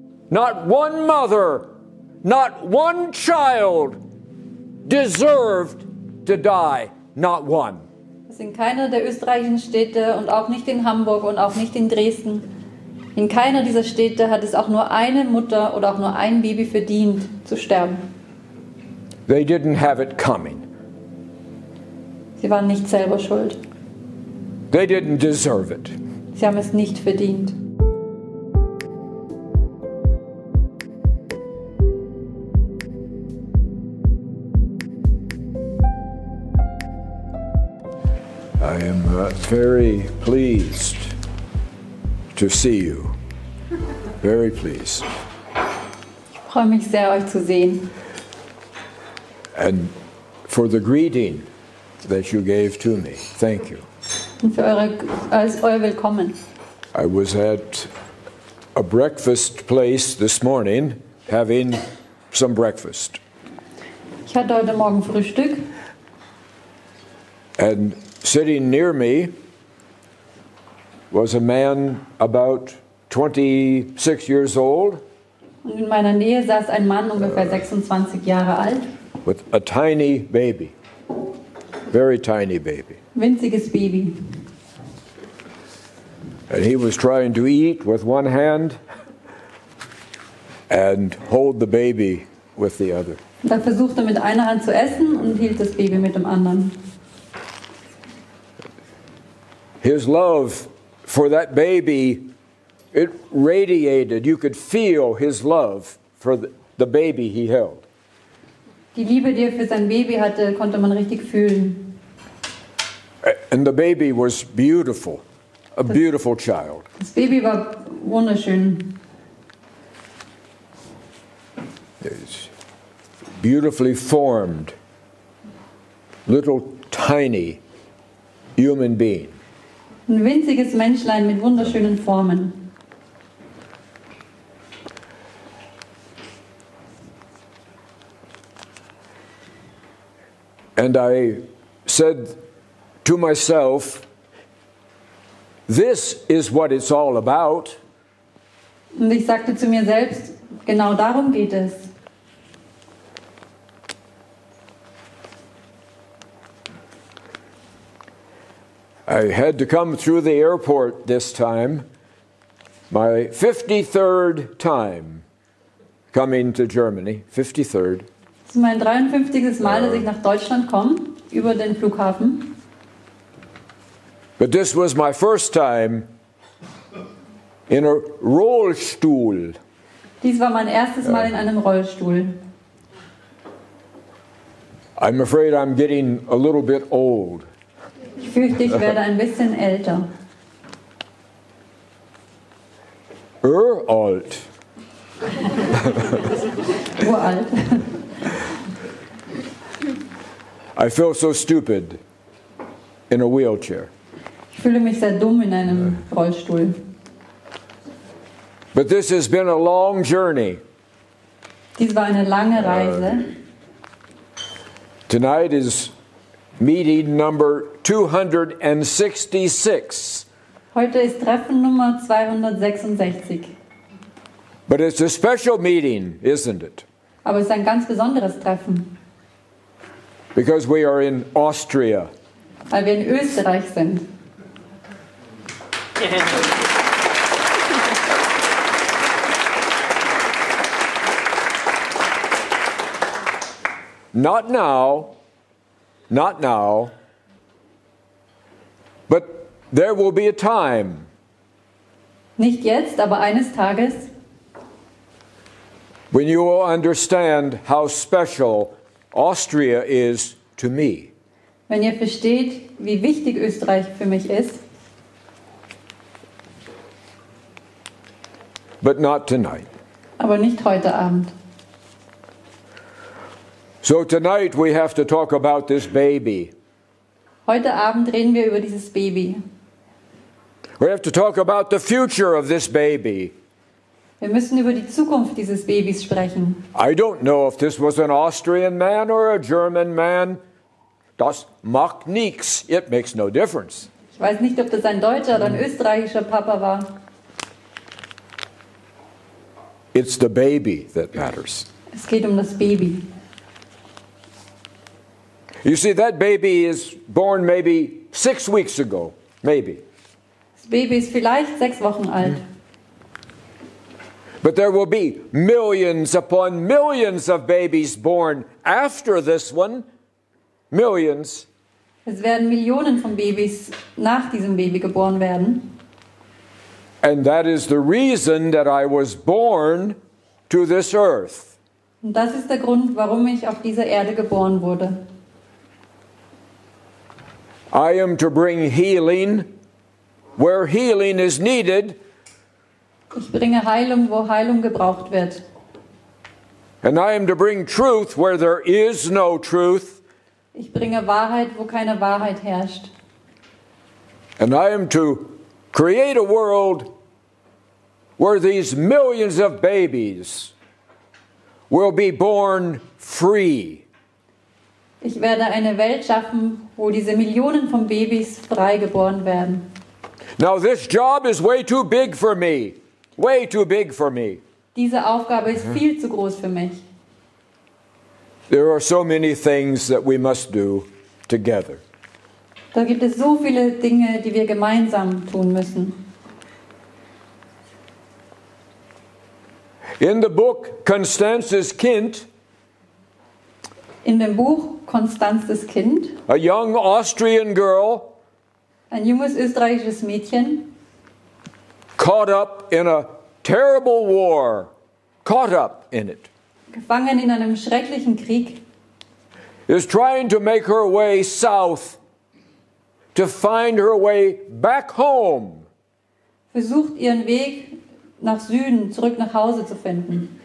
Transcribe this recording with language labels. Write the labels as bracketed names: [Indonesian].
[English] not one mother, not one child deserved to die. Not one. [German] In keiner der österreichischen Städte und auch nicht in Hamburg und auch nicht in Dresden, in keiner dieser Städte hat es auch nur eine Mutter oder auch nur ein Baby verdient zu sterben. [English] They didn't have it coming. [German] Sie waren nicht selber schuld. [English] They didn't deserve it. [German] Sie haben es nicht verdient. [English] I am very pleased to see you. Very pleased. [German] Ich freue mich sehr, euch zu sehen. [English] And for the greeting that you gave to me. Thank you. [German] Und für euer Willkommen. [English] I was at a breakfast place this morning having some breakfast. [German] Ich hatte heute Morgen Frühstück. [English] And sitting near me was a man about 26 years old. [German] Und in meiner Nähe saß ein Mann ungefähr 26 Jahre alt. [English] With a tiny baby. Very tiny baby. [German] Winziges Baby. [English] And he was trying to eat with one hand and hold the baby with the other. [German] Und er versuchte mit einer Hand zu essen und hielt das Baby mit dem anderen. [English] His love for that baby, it radiated. You could feel his love for the baby he held. [German] Die Liebe, die er für sein Baby hatte, konnte man richtig fühlen. [English] And the baby was beautiful, a beautiful child. [German] Das Baby war wunderschön. [English] It's beautifully formed, little tiny human being. [German] Ein winziges Menschlein mit wunderschönen Formen. [English] And I said to myself, this is what it's all about. [German] Und ich sagte zu mir selbst, genau darum geht es. [English] I had to come through the airport this time, my 53rd time coming to Germany, 53rd. [German] Das ist mein 53. Mal, dass ich nach Deutschland komme, über den Flughafen. [English] But this was my first time in a Rollstuhl. [German] Dies war mein erstes Mal in einem Rollstuhl. [English] I'm afraid I'm getting a little bit old. [German] Ich fürchte, ich werde ein bisschen älter. Alt. Uralt. [English] I feel so stupid in a wheelchair. [German] Ich fühle mich sehr dumm in einem Rollstuhl. [English] But this has been a long journey. [German] Dies war eine lange Reise. [English] Tonight is meeting number 266. [German] Heute ist Treffen Nummer 266. [English] But it's a special meeting, isn't it? [German] Aber es ist ein ganz besonderes Treffen, [English] Because we are in Austria. [German] weil wir in Österreich sind. [English] Not now, but there will be a time [German] Nicht jetzt, aber eines Tages, [English] when you will understand how special Austria is to me. [German] wenn ihr versteht, wie wichtig Österreich für mich ist. [English] But not tonight. [German] Aber nicht heute Abend. [English] So tonight we have to talk about this baby. [German] Heute Abend reden wir über dieses Baby. [English] We have to talk about the future of this baby. [German] Wir müssen über die Zukunft dieses Babys sprechen. [English] I don't know if this was an Austrian man or a German man. [German] Das macht nichts. [English] It makes no difference. [German] Ich weiß nicht, ob das ein deutscher oder ein österreichischer Papa war. [English] It's the baby that matters. [German] Es geht um das Baby. [English] You see, that baby is born maybe 6 weeks ago, maybe. [German] Das Baby ist vielleicht 6 Wochen alt. [English] But there will be millions upon millions of babies born after this one. Millions. [German] Es werden Millionen von Babys nach diesem Baby geboren werden. [English] And that is the reason that I was born to this earth. [German] Und das ist der Grund, warum ich auf dieser Erde geboren wurde. [English] I am to bring healing where healing is needed. [German] Ich bringe Heilung, wo Heilung gebraucht wird. [English] And I am to bring truth where there is no truth. [German] Ich bringe Wahrheit, wo keine Wahrheit herrscht. [English] And I am to create a world where these millions of babies will be born free. [German] Ich werde eine Welt schaffen, wo diese Millionen von Babys frei geboren werden. [English] Now this job is way too big for me. Way too big for me. [German] Diese Aufgabe ist viel zu groß für mich. [English] There are so many things that we must do together. [German] Da gibt es so viele Dinge, die wir gemeinsam tun müssen. [English] In the book Constance's Kind, [German] In dem Buch Konstanzes Kind, [English] a young Austrian girl [German] ein junges österreichisches Mädchen, [English] caught up in a terrible war, caught up in it, [German] gefangen in einem schrecklichen Krieg, [English] is trying to make her way south to find her way back home [German] versucht ihren Weg nach Süden, zurück nach Hause zu finden,